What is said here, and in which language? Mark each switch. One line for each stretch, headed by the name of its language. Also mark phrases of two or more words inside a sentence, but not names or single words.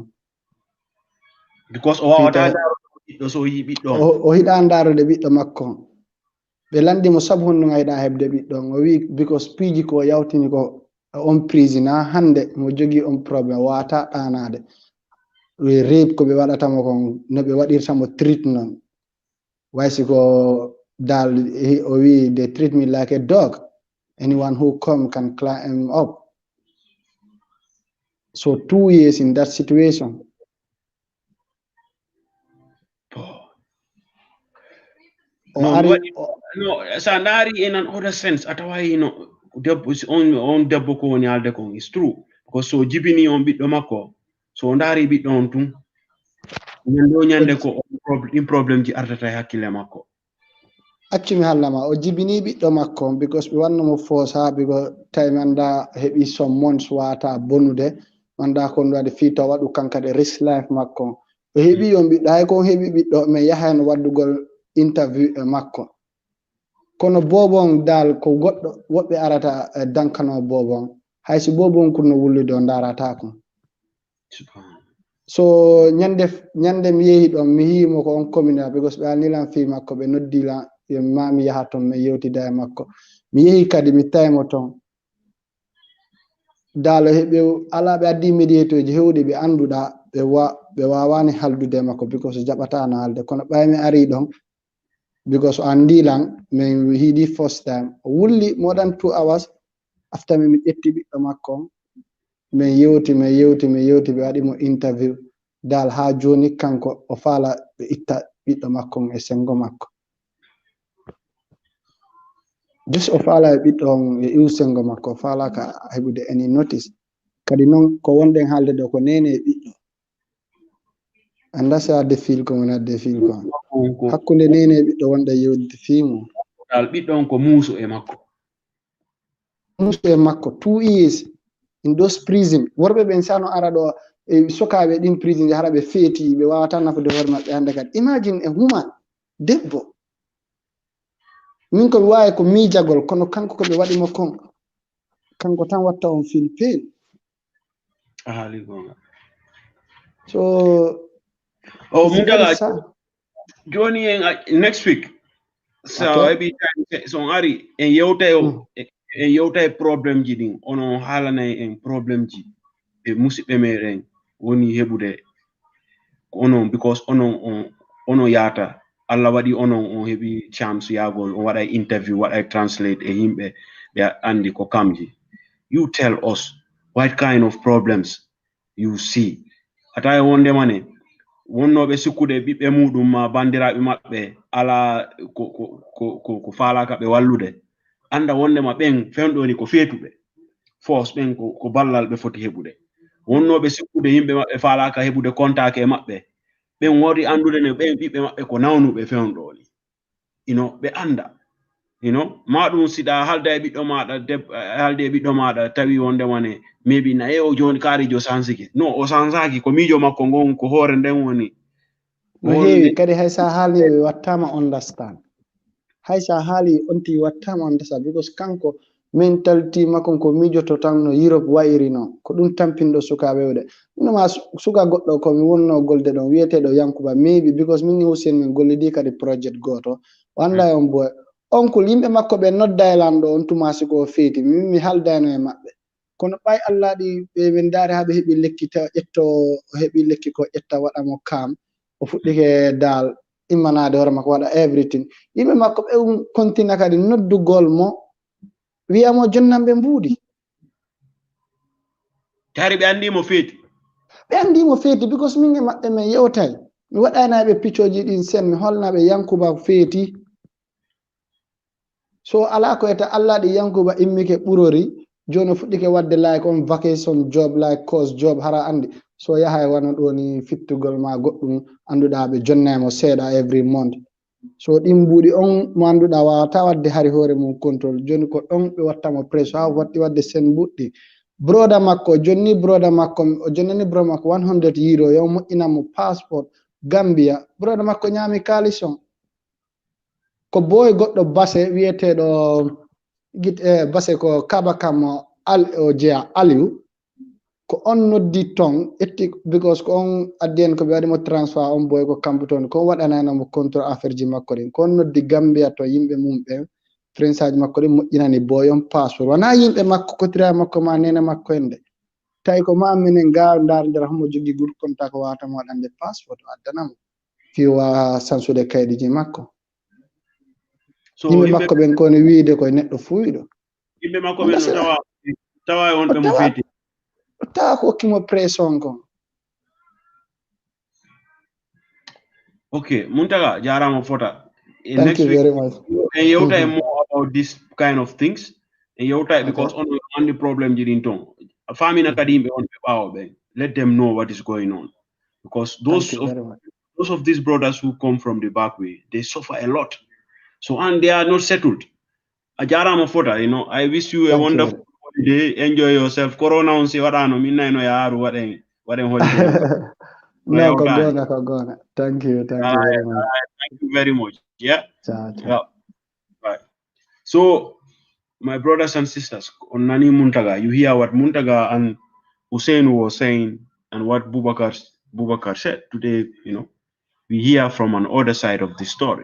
Fula: because o wawata ɓiɗɗo so yi ɓiɗɗo o hiɗa ndarude ɓiɗɗo makko ɓe landimo sabu honɗum a yiɗa heɓde ɓiɗɗo o wi because piiji ko yawtini ko on prison ha hande mo jogui on probléme wata ɗanade wi rape ko ɓe waɗatamo kon no ɓe waɗirtamo treat noon waysi ko dal o wi
English: they treat me like a dog anyone who come can climb up so 2 years in that situation
Fula: no sa ndaari
English: in an other sense
Fula: a tawayi no debbo on debbo ko woni haalde kon
English: is true
Fula: because so jibini on ɓiɗɗo makko so ndaari ɓiɗɗo on tun ñande ko ɗin probléme ji ardata e hakkille makko accumi hallama o jibini ɓiɗɗo makko because ɓe wannomo force ha because time anda heɓi
English: some months
Fula: wata bonude anda kon waɗi fiita waɗu kankade
English: risk life
Fula: makko o heɓi on ɓiɗɗo hay kon heɓi ɓiɗɗo mais yahano waddugol interview e makko kono bobon dal ko goɗɗo woɓɓe arata dankano bobon haysi bobon kurno wullude o darata kon so ñande mi yehi ɗon mi yimo ko on commune because ɓe alnilan fi makko ɓe noddila mami yaha ton mi yewtida e makko mi yehi kadi mi tawimo ton dalo heɓe ala ɓe addi médiateur ji hewɗi ɓe anduɗa ɓe wawani haldude makko because jaɓatano halde kono ɓaymi ari ɗon because o andilan min hiɗi
English: first time
Fula: o wulli
English: more than 2 hours after
Fula: mi ƴetti ɓiɗɗo makko min yewti ɓe waɗimo interview dal ha joni kanko o faala ɓe itta ɓiɗɗo makko e sengo makko just o faala e ɓiɗɗo on e iw sengo makko o faalaka heɓude
English: any notice
Fula: kadi noon ko wonɗen haalde ɗo ko nene e ɓiɗɗo anda sa adde fil ko woni adde fil ko hakkude nene e ɓiɗɗo wonɗe yewde fimu dal ɓiɗɗo on ko muuso e makko
English: 2 years in those prison
Fula: worɓe ɓen sano ara ɗo e sokaɓe ɗin prison hara ɓe feeti ɓe wawata nafude hoore maɓɓe hande kadi imagine e human debbo min ko mi wawi ko miijagol kono kanko ko ɓe waɗimo kon kanko tan watta on fil pain haali gonga so mudala joni en
English: next week
Fula: so heɓi so on ari en yewta e probléme ji ɗin ono haalanay en probléme ji e musidɓe meɗen woni heɓude ko onon because onon yaata Allah waɗi onon on heɓi chance yaagol on waɗa interview waɗa translate e yimɓe ɓe andi ko kamji
English: you tell us what kind of problems you see
Fula: atawi wondemane wonnoɓe sikkude ɓiɓɓe muɗum ma bandiraɓe maɓɓe ala ko faalaka ɓe wallude anda wondema ɓen fewɗoni ko feetuɓe force ɓen ko ballal ɓe foti heɓude wonnoɓe sikkude yimɓe maɓɓe faalaka heɓude contake e maɓɓe ɓen wori andude ne ɓen ɓiɓɓe maɓɓe ko nawnuɓe fewɗoni ɓe anda ma ɗum siɗa halda e ɓiɗɗo maɗa halde e ɓiɗɗo maɗa tawi wondemane maybe naye o joni kaarijo sansiki non o sansaki ko miijo makko ngon ko hoore nden woni no heewi kadi hay sa haali ɓe wattama understand hay sa haali on ti wattama understand because kanko mentality makko ko miijoto tan no Europe wayiri noon ko ɗum tampinɗo sukaɓe wde minoma suka goɗɗo komi wonno golde ɗon wiyeteɗo Yankuba maybe because min Hussein min gollidi kadi project goto o anda on boy onkul yimɓe makko ɓe nodda e lanɗo on tumasi ko feeti min mi haldano e maɓɓe kono ɓay Allah ɗi ɓe daari ha ɓe heɓi lekki ta ƴetto heɓi lekki ko ƴetta waɗamo kam o fuɗɗike dal immanade hoore makko waɗa everything yimɓe makko ɓe kontina kadi noddugol mo wiyamo jonnan ɓe mbuuɗi tari ɓe andimo feeti because min e maɓɓe min yewtay mi waɗaynaɓe piccoji ɗin sen mi holnaɓe Yankuba feeti so ala ko eta Allah di yankuba immike ɓurori joni fuɗɗike wadde like on
English: vacation job
Fula: like
English: course job
Fula: hara andi so yahay wana ɗo ni fittugol ma goɗɗum anduɗa ɓe jonnemo seeɗa
English: every month
Fula: so ɗin mbuɗi on mo anduɗa wawata wadde hari hoore mum contrôle joni ko ɗon ɓe wattamo presse ha watti wadde sen buɗɗi broda makko jonni broda makko o jonnani broda makko 100 euro yo moƴƴinamo passport Gambia broda makko ñaami kalis on ko boy goɗɗo base wiyeteɗo base ko kaba kam o jeya Aliou ko on noddi ton etti because ko on addien ko ɓe waɗimo transfer on boy ko kamɓe toon ko waɗananamo contrôle affaire ji makko ɗin ko on noddi Gambia to yimɓe mum ɓe prince aji makko ɗin moƴƴinani boy on passeport wona yimɓe makko kotira makko ma nene makko en de tawi ko ma minen ga ndar nder homo jogui
English: good contact
Fula: ko wawatamo waɗande passeport o addanamo fiwa sansude kayɗiji makko so yimɓe makko ɓen kone wiide koye neɗɗo fuuyiɗo yimɓe makko ɓen no tawa on ɓe mo feeti tawa ko hokkimo pression kon okay Muntaga jarama fota
English: thank you very much and yewta more about this kind of things and yewta because on the problem
Fula: jiɗin ton famina kadi yimɓe on ɓe ɓawo ɓe
English: let them know what is going on because those of these brothers who come from the back way they suffer a lot so and they are not settled a
Fula: jarama fota
English: I wish you a wonderful holiday enjoy yourself
Fula: corona on si waɗano min nayno yaaru waɗen holiday no ko gonga
English: thank you very much thank you very much yeah ciao. Right. So my brothers and sisters on Nani Muntaga, you hear what Muntaga and Hussein was saying and what Bubakar said today. We hear from an other side of the story.